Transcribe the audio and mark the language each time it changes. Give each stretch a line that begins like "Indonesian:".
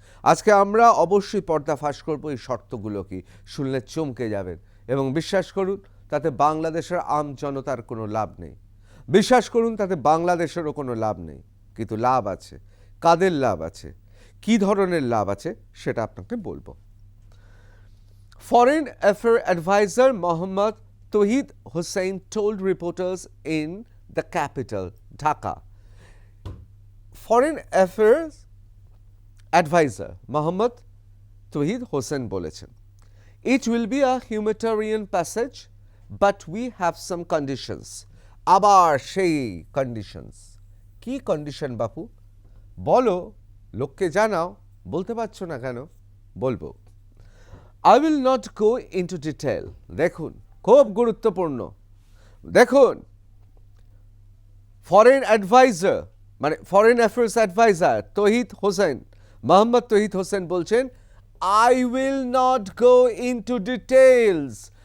Bangla: আজকে আমরা অবশ্যই পর্দাফাশ করব এই শর্তগুলো কি, শুনলে চমকে যাবেন। এবং বিশ্বাস করুন তাতে বাংলাদেশের আম জনতার কোনো লাভ নেই, বিশ্বাস করুন তাতে বাংলাদেশেরও কোনো লাভ নেই, কিন্তু লাভ আছে। কাদের লাভ আছে, কি ধরনের লাভ আছে সেটা আপনাকে বলবো।
English: Foreign Affairs Advisor Mohammad Tawhid Hussain told reporters in the capital, Dhaka. Foreign Affairs Advisor Mohammad Tawhid Hussain
Bangla: বলেছেন,
English: It will be a humanitarian passage, but we have some conditions.
Bangla: আবার সেই কন্ডিশনস। কি কন্ডিশন বাপু বলো, লোককে জানাও, বলতে পারছো না কেন? বলবো।
English: I will not go into detail.
Bangla: দেখুন খুব গুরুত্বপূর্ণ, দেখুন ফরেন অ্যাডভাইজার মানে ফরেন অ্যাফেয়ার্স অ্যাডভাইজার তৌহিদ হোসেন, মোহাম্মদ তৌহিদ হোসেন বলছেন
English: I will not go into details.